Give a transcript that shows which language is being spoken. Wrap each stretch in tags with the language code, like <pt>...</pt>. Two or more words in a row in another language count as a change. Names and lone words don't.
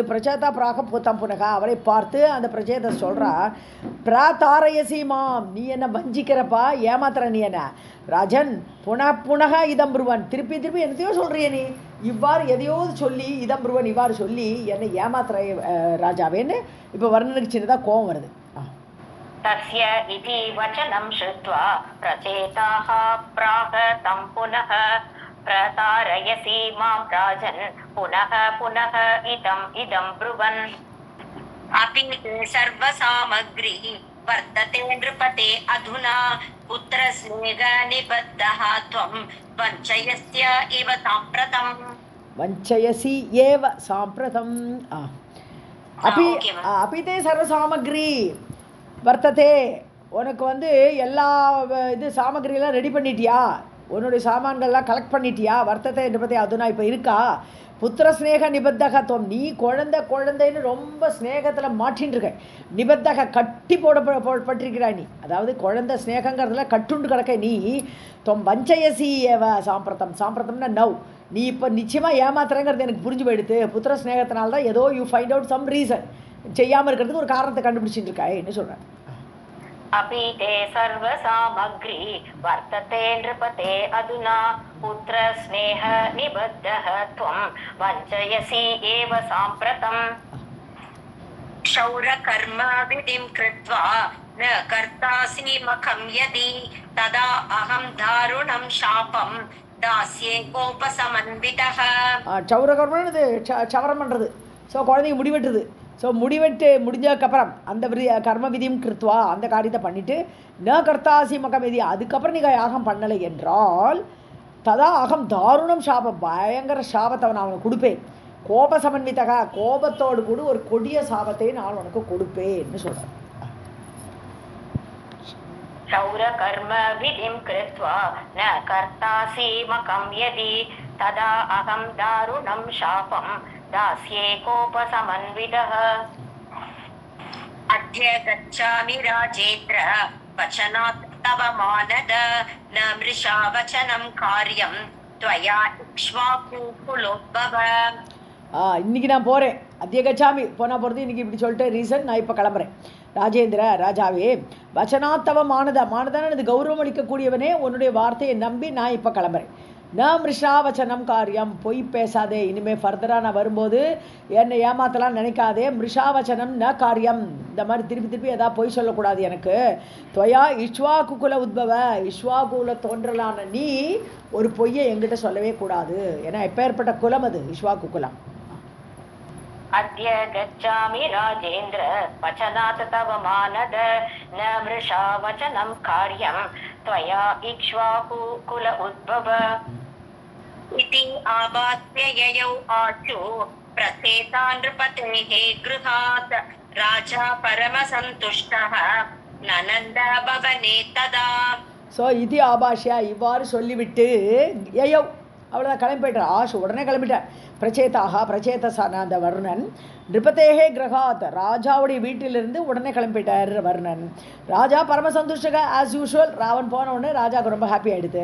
<sa>प्रचेताः प्राह तं पुनः,</sa> <ta>அவரை பார்த்து அந்த பிரச்சேத சொல்கிறா,</ta> <sa>प्रतारयसि माम्,</sa> <ta>நீ என்ன வஞ்சிக்கிறப்பா, ஏமாத்துற நீ என்ன ராஜன்,</ta> <sa>पुनः इदं ब्रुवन्,</sa> <ta>திருப்பி திருப்பி என்னத்தையோ சொல்கிறிய நீ, இவ்வாறு எதையோ சொல்லி</ta> <sa>इदं ब्रुवन्</sa> <ta>இவ்வாறு சொல்லி என்னை ஏமாத்துற ராஜாவேன்னு இப்போ வர்ணனுக்கு சின்னதாக கோவம் வருது.</ta> <sa>तस्य इति वचनं श्रुत्वा प्रचेताः प्राह तं पुनः प्रतारयसि मां राजन् पुनः पुनः इदं ब्रुवन् अपि ते सर्वसामग्री वर्तते नृपते अधुना पुत्रस्नेहनिबद्धः त्वं वञ्चयस्य इव साम्प्रतम् वञ्चयसि एव साम्प्रतम् अपि ते सर्वसामग्री வர்த்ததே,</sa> <ta>உனக்கு எல்லா இது சாமகிரியெல்லாம் ரெடி பண்ணிட்டியா, உன்னுடைய சாமான்கள்லாம் கலெக்ட் பண்ணிட்டியா, வர்த்தத்தை நிபத்தை அதுனா இப்போ இருக்கா,</ta> <sa>पुत्र स्नेह निबद्धस्त्वम्,</sa> <ta>நீ குழந்தைன்னு ரொம்ப ஸ்னேகத்தில் மாட்டின்னு இருக்க, நிபத்தக கட்டி போடப்பட்டிருக்கிறாய் நீ, அதாவது குழந்தை ஸ்னேகங்கிறதுல கட்டுண்டு கிடக்க நீ,</ta> <sa>त्वं वञ्चयसि एव साम्प्रतम्</sa> <ta>நவ், நீ இப்போ நிச்சயமாக ஏமாத்துறங்கிறது எனக்கு புரிஞ்சு போயிடுது, புத்திர ஸ்னேகத்தினால தான் ஏதோ</ta> <en>you find out some reason,</en> <ta>செய்யாமல் இருக்கிறதுக்கு ஒரு காரணத்தை கண்டுபிடிச்சிட்டு இருக்காய் என்ன சொல்கிறேன்.</ta> <sa>अपि ते सर्वसामग्री वर्तते नृपते अधुना पुत्र स्नेह निबद्धः त्वं वञ्चयसि एव साम्प्रतम् क्षौरकर्म विधिं कृत्वा न कर्तासि मखं यदि तदा अहं दारुणं शापं दास्ये कोपसमन्वितः.</sa> <ta>சௌரகர்மன்னு சவரம் பண்ணுறது, ஸோ குழந்தைங்க முடிவெட்டுது, ஸோ முடிஞ்சதுக்கப்புறம் அந்த கர்ம விதியும் கிருத்வா அந்த காரியத்தை பண்ணிவிட்டு</ta> <sa>न कर्तासि मखं यदि,</sa> <ta>அதுக்கப்புறம் நீங்கள் யாகம் பண்ணலை என்றால்</ta> <sa>तदा अहं दारुणं शापम्,</sa> <ta>பயங்கர சாபத்தை நான் அவனுக்கு கொடுப்பேன்,</ta> <sa>कोप समन्वितः,</sa> <ta>கோபத்தோடு கூட ஒரு கொடிய சாபத்தை நான் உனக்கு கொடுப்பேன்னு சொல்கிறேன்.</ta> <sa>क्षौरकर्म विधिं कृत्वा न कर्तासि मकं यदि तदा अहं दारुणं शापं दास्ये कोपसमन्वितः. अद्य गच्छामि राजेन्द्र वचनात् तव मानद न मृषा वचनं कार्यं त्वया इक्ष्वाकुकुलोद्भव.</sa> <ta>இன்னைக்கு நான் போகிறேன்,</ta> <sa>अद्य गच्छामि</sa> <ta>போனால் போகிறது, இன்றைக்கி இப்படி சொல்லிட்டு ரீசன் நான் இப்போ கிளம்புறேன். ராஜேந்திர ராஜாவே,</ta> <sa>वचनात्तव मानद</sa> <ta>இது கௌரவம் அளிக்கக்கூடியவனே, உன்னுடைய வார்த்தையை நம்பி நான் இப்போ கிளம்புறேன்.</ta> <sa>न मृषा वचनं कार्यम्,</sa> <ta>பொய் பேசாதே, இனிமேல் ஃபர்தராக நான் வரும்போது என்னை ஏமாத்தலாம் நினைக்காதே,</ta> <sa>मृषा वचनं न कार्यम्,</sa> <ta>இந்த மாதிரி திருப்பி எதாவது பொய் சொல்லக்கூடாது எனக்கு.</ta> <sa>त्वया इक्ष्वाकुकुल उद्भव,</sa> <ta>இஷ்வாகுல தோன்றலான நீ ஒரு பொய்யை எங்கிட்ட சொல்லவே கூடாது, ஏன்னா எப்பேற்பட்ட குலம் அது இஷ்வாகுகுலம்.</ta> <sa>अद्य गच्छामि राजेन्द्र वचनात् तव मानद न मृषा वचनं कार्यं त्वया इक्ष्वाकुकुल उद्भव. इति आबाध्य ययौ आशु प्रसेता नृपतेः गृहात् राजा परमसन्तुष्टः ननन्द भवने तदा.</sa> <ta>ஸோ இது ஆபாஷியா இவ்வாறு சொல்லிவிட்டு யயோ அவ்வளோதான் கிளம்பி போய்ட்டார். ஆஷு உடனே கிளம்பிட்டார். பிரச்சேதசான அந்த வர்ணன்</ta> <sa>नृपतेः गृहात्,</sa> <ta>ராஜாவுடைய வீட்டிலிருந்து உடனே கிளம்பிட்டார் வர்ணன்.</ta> <sa>राजा परमसन्तुष्टः</sa> <en>as usual,</en> <ta>ராவன் போன உடனே ராஜாவுக்கு ரொம்ப ஹாப்பி ஆகிடுது.</ta>